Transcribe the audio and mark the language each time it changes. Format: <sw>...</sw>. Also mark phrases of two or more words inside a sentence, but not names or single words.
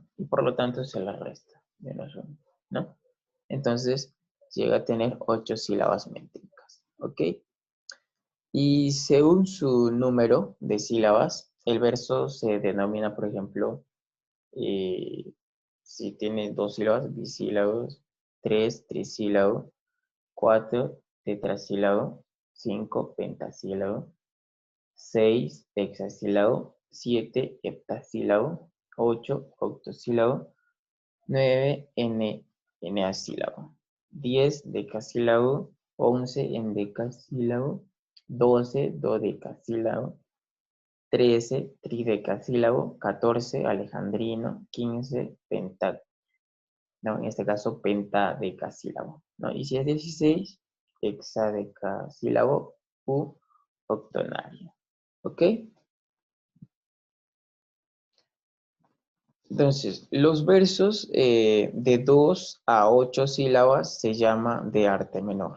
<es>Y por lo tanto se le resta menos uno, ¿no? Entonces llega a tener 8 sílabas métricas, ¿ok? Y según su número de sílabas, el verso se denomina, por ejemplo, si tiene 2 sílabas, bisílabos, 3, trisílabo, 4, tetrasílabo, 5, pentasílabo, 6, hexasílabo, 7, heptasílabo, 8, octosílabo, 9, eneasílabo, 10, decasílabo, 11, endecasílabo, 12, dodecasílabo, 13, tridecasílabo, 14, alejandrino, 15, no, en este caso pentadecasílabo, ¿no? Y si es 16, hexadecasílabo u octonario, ¿ok? Entonces, los versos de 2 a 8 sílabas se llama de arte menor.</es>